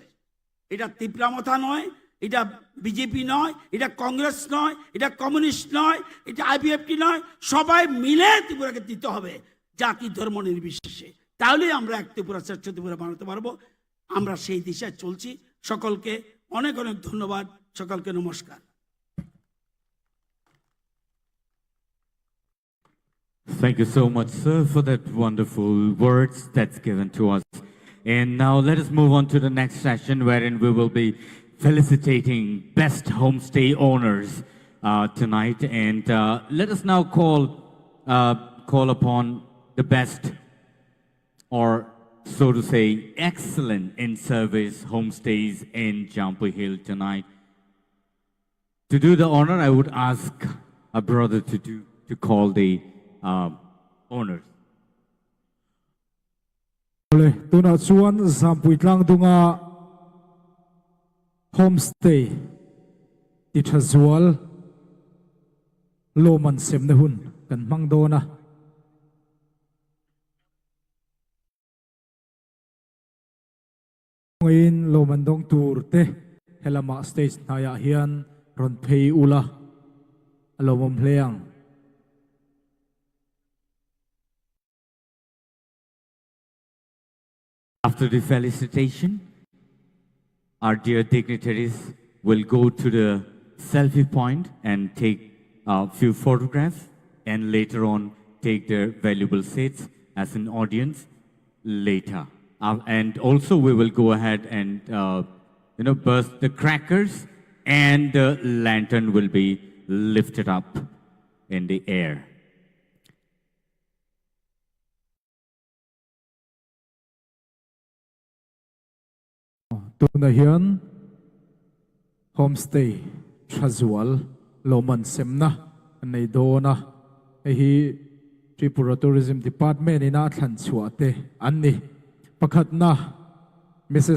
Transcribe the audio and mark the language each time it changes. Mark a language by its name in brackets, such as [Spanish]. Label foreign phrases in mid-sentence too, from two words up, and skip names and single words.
[Bangla] এটা তীব্রামথা নয়, এটা বিজেপি নয়, এটা কংগ্রেস নয়, এটা কমিউনিস্ট নয়, এটা আইপিএফটি নয়, সবাই মিলে ত্রিপুরাকে দিতে হবে, জাতি ধর্ম নির্বিশেষে। তাহলেই আমরা এক ত্রিপুরা শ্রেষ্ঠ ত্রিপুরা বানাতে পারবো। আমরা সেই দিশায় চলছি। সকলকে অনেক অনেক ধন্যবাদ, সকলকে নমস্কার। [English] Thank you so much, sir, for that wonderful words that's given to us. And now let us move on to the next session, wherein we will be felicitating best homestay owners tonight. And let us now call upon the best, or so to say, excellent in service homestays in Jampu Hill tonight. To do the honor, I would ask a brother to call the owners. [Mizo] Le tuna chuan zampui tlang dunga homestay ti thazual loman semna hun kan mangdona ngain loman dong tur te helama stage naya hian ron phei ula alomom hleang. [English] After the felicitation, our dear dignitaries will go to the selfie point and take a few photographs, and later on take their valuable seats as an audience later. And also we will go ahead and burst the crackers, and the lantern will be lifted up in the air. [Mizo] Tuna hian homestay thazual loman semna nei dona hi Tripura Tourism Department ina thlan chuate anni pakhatna Mrs.